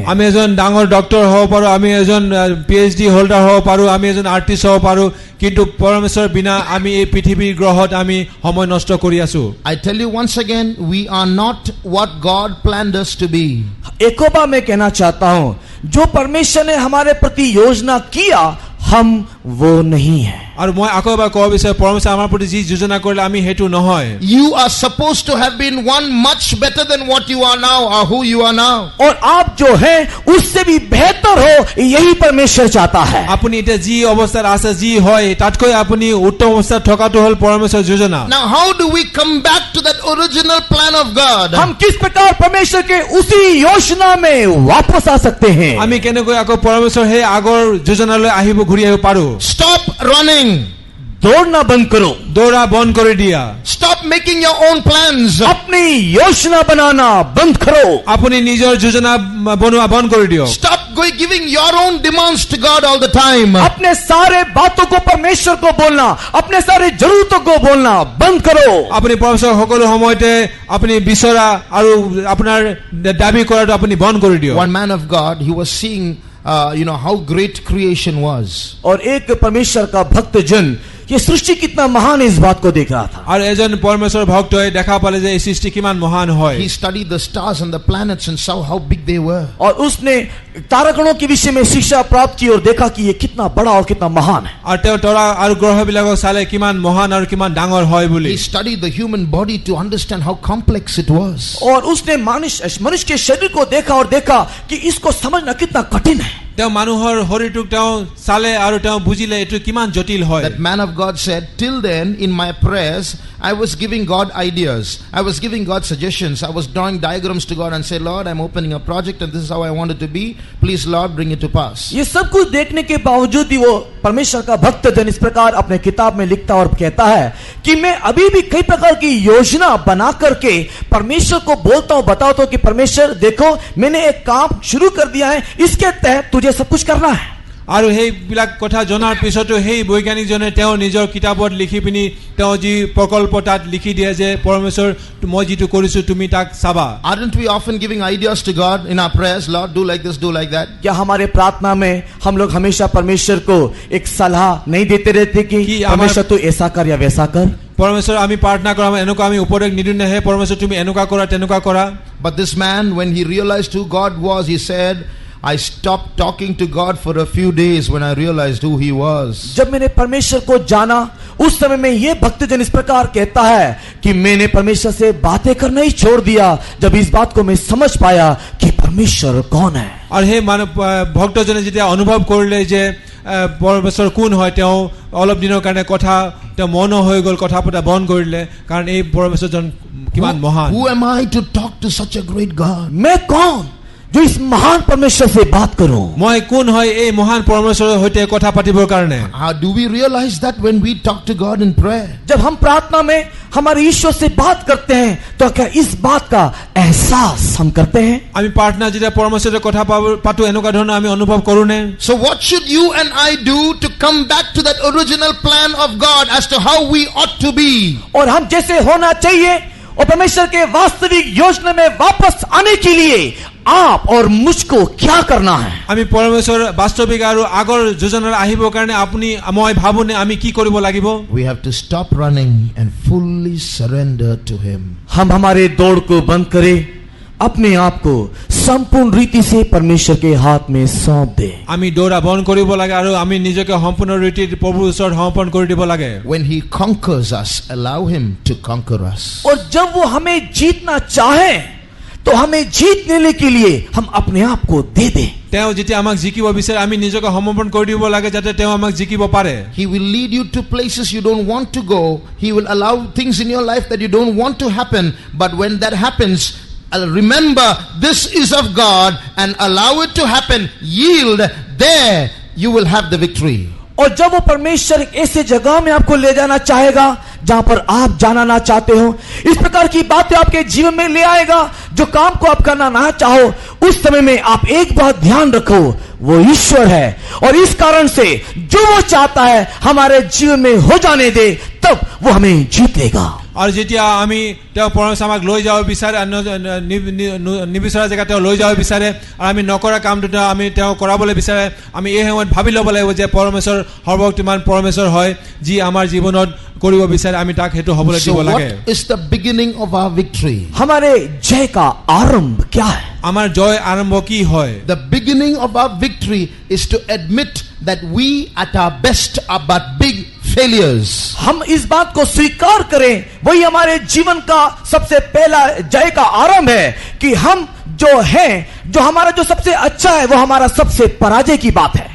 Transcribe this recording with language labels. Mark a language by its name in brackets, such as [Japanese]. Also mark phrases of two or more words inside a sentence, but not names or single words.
[Assamese] আমি এজন ডাঙৰ ডক্টৰ হ'ব পাৰো, আমি এজন [English] PhD holder [Assamese] হ'ব পাৰো, আমি এজন আৰ্টিষ্ট হ'ব পাৰো, কিন্তু পৰমেশ্বৰ বিনা আমি এই পৃথিৱীৰ গ্ৰহত আমি সময় নষ্ট কৰি আছো। [English] I tell you once again, we are not what God planned us to be. [Hindi] एक बार मैं कहना चाहता हूं, जो परमेश्वर ने हमारे प्रति योजना किया हम वो नहीं है। [Assamese] আৰু মই আকৌ এবাৰ ক'ব বিচাৰো পৰমেশ্বৰ আমাৰ প্ৰতি যি যোজনা কৰিলে আমি হেতু নহয়। [English] You are supposed to have been one much better than what you are now or who you are now. [Hindi] और आप जो हैं उससे भी बेहतर हो, यही परमेश्वर चाहता है। [Assamese] আপুনি এতিয়া যি অৱস্থাত আছে যি হয় তাতকৈ আপুনি উত্তম অৱস্থাত থকাটো হ'ল পৰমেশ্বৰ যোজনা। [English] Now how do we come back to that original plan of God? [Hindi] हम किस प्रकार परमेश्वर के उसी योजना में वापस आ सकते हैं? [Assamese] আমি কেনেকৈ আকৌ পৰমেশ্বৰ সেই আগৰ যোজনালৈ আহিব ঘূৰি আহিব পাৰো? [English] Stop running. [Hindi] दौड़ना बंद करो, [Assamese] দৌৰা বন্ধ কৰি দিয়া। [English] Stop making your own plans. [Hindi] अपनी योजना बनाना बंद करो, [Assamese] আপুনি নিজৰ যোজনা বনোৱা বন্ধ কৰি দিয়ক। [English] Stop giving your own demands to God all the time. [Hindi] अपने सारे बातों को परमेश्वर को बोलना, अपने सारे जरूरतों को बोलना बंद करो। [Assamese] আপুনি পৰমেশ্বৰক সকলো সময়তে আপুনি বিচৰা আৰু আপোনাৰ দাবী কৰাটো আপুনি বন্ধ কৰি দিয়ক। [English] One man of God, he was seeing how great creation was. [Hindi] और एक परमेश्वर का भक्त जन ये सृष्टि कितना महान है इस बात को देख रहा था। [Assamese] আৰু এজন পৰমেশ্বৰ ভক্তই দেখা পালে যে এই সৃষ্টি কিমান মহান হয়। [English] He studied the stars and the planets and saw how big they were. [Hindi] और उसने तारागणों के विषय में शिक्षा प्राप्त की और देखा कि ये कितना बड़ा और कितना महान है। [Assamese] আৰু তেওঁ তৰা আৰু গ্ৰহবিলাকক চালে কিমান মহান আৰু কিমান ডাঙৰ হয় বুলি। [English] He studied the human body to understand how complex it was. [Hindi] और उसने मनुष्य के शरीर को देखा और देखा कि इसको समझना कितना कठिन है। [Assamese] তেওঁ মানুহৰ শৰীৰটোক তেওঁ চালে আৰু তেওঁ বুজিলে এইটো কিমান জটিল হয়। [English] That man of God said, till then in my prayers I was giving God ideas, I was giving God suggestions, I was drawing diagrams to God and say, Lord, I'm opening a project and this is how I want it to be, please Lord bring it to pass. [Hindi] ये सब कुछ देखने के बावजूद भी वो परमेश्वर का भक्त जन इस प्रकार अपने किताब में लिखता और कहता है कि मैं अभी भी कई प्रकार की योजना बना करके परमेश्वर को बोलता हूं, बताता हूं कि परमेश्वर देखो मैंने एक काम शुरू कर दिया है, इसके तहत तुझे सब कुछ करना है। [Assamese] আৰু সেইবিলাক কথা জনাৰ পিছতো সেই বৈজ্ঞানিকজনে তেওঁ নিজৰ কিতাপত লিখি পিনি তেওঁ যি প্ৰকল্প তাত লিখি দিয়ে যে পৰমেশ্বৰ মই যিটো কৰিছো তুমি তাক চাবা। [English] Aren't we often giving ideas to God in our prayers? Lord, do like this, do like that. [Hindi] क्या हमारे प्रार्थना में हम लोग हमेशा परमेश्वर को एक सलाह नहीं देते रहते कि परमेश्वर तू ऐसा कर या वैसा कर? [Assamese] পৰমেশ্বৰ আমি প্ৰাৰ্থনা কৰা এনেকুৱা আমি উপদেশ নিদিওঁ নে হে পৰমেশ্বৰ তুমি এনেকুৱা কৰা তেনেকুৱা কৰা? [English] But this man, when he realized who God was, he said, I stopped talking to God for a few days when I realized who he was. [Hindi] जब मैंने परमेश्वर को जाना उस समय में ये भक्तजन इस प्रकार कहता है कि मैंने परमेश्वर से बातें करना ही छोड़ दिया जब इस बात को मैं समझ पाया कि परमेश्वर कौन है। [Assamese] আৰু সেই ভক্তজনে যেতিয়া অনুভৱ কৰিলে যে পৰমেশ্বৰ কোন হয় তেওঁ অলপ দিনৰ কাৰণে কথা তেওঁ মন হৈ গ'ল, কথা পতা বন্ধ কৰিলে কাৰণ এই পৰমেশ্বৰজন কিমান মহান। [English] Who am I to talk to such a great God? [Hindi] मैं कौन जो जो इस महान परमेश्वर से बात करूं? [Assamese] মই কোন হয় এই মহান পৰমেশ্বৰৰ সৈতে কথা পাতিবৰ কাৰণে? [English] Do we realize that when we talk to God in prayer? [Hindi] जब हम प्रार्थना में हमारे ईश्वर से बात करते हैं तो क्या इस बात का एहसास हम करते हैं? [Assamese] আমি প্ৰাৰ্থনা যেতিয়া পৰমেশ্বৰৰ কথা পাতো এনেকুৱা ধৰণৰ আমি অনুভৱ কৰো নে? [English] So what should you and I do to come back to that original plan of God as to how we ought to be? [Hindi] और हम जैसे होना चाहिए और परमेश्वर के वास्तविक योजना में वापस आने के लिए आप और मुझको क्या करना है? [Assamese] আমি পৰমেশ্বৰ বাস্তৱিক আৰু আগৰ যোজনাৰ আহিবৰ কাৰণে আপুনি মই ভাবোনে আমি কি কৰিব লাগিব? [English] We have to stop running and fully surrender to him. [Hindi] हम हमारे दौड़ को बंद करें, अपने आप को संपूर्ण रीति से परमेश्वर के हाथ में सौंप दे। [Assamese] আমি দৌৰা বন্ধ কৰিব লাগে আৰু আমি নিজকে সম্পূৰ্ণ ৰীতিত প্ৰভুৰ ওচৰত সমৰ্পণ কৰি দিব লাগে। [English] When he conquers us, allow him to conquer us. [Hindi] और जब वो हमें जीतना चाहे तो हमें जीत लेने के लिए हम अपने आप को दे दें। [Assamese] তেওঁ যেতিয়া আমাক জিকিব বিচাৰে আমি নিজকে সমৰ্পণ কৰি দিব লাগে যাতে তেওঁ আমাক জিকিব পাৰে। [English] He will lead you to places you don't want to go. He will allow things in your life that you don't want to happen, but when that happens, remember this is of God and allow it to happen. Yield, there you will have the victory. [Hindi] और जब वो परमेश्वर एक ऐसे जगह में आपको ले जाना चाहेगा जहां पर आप जाना ना चाहते हो, इस प्रकार की बातें आपके जीवन में ले आएगा जो काम को आप करना ना चाहो, उस समय में आप एक बात ध्यान रखो, वो ईश्वर है और इस कारण से जो वो चाहता है हमारे जीवन में हो जाने दे, तब वो हमें जीत लेगा। [Assamese] আৰু যেতিয়া আমি তেওঁ পৰমেশ্বৰ আমাক লৈ যাব বিচাৰে নিবিচৰা জেগা তেওঁ লৈ যাব বিচাৰে আৰু আমি নকৰা কামটো আমি তেওঁ কৰাবলৈ বিচাৰে, আমি এই সময়ত ভাবি ল'ব লাগিব যে পৰমেশ্বৰ সৰ্বশক্তিমান পৰমেশ্বৰ হয় যি আমাৰ জীৱনত কৰিব বিচাৰে, আমি তাক হেতু হ'বলৈ দিব লাগে। [English] So what is the beginning of our victory? [Hindi] हमारे जय का आरंभ क्या है? [Assamese] আমাৰ জয় আৰম্ভ কি হয়? [English] The beginning of our victory is to admit that we at our best are but big failures. [Hindi] हम इस बात को स्वीकार करें, वही हमारे जीवन का सबसे पहला जय का आरंभ है कि हम जो हैं, जो हमारा जो सबसे अच्छा है वो हमारा सबसे पराजय की बात है।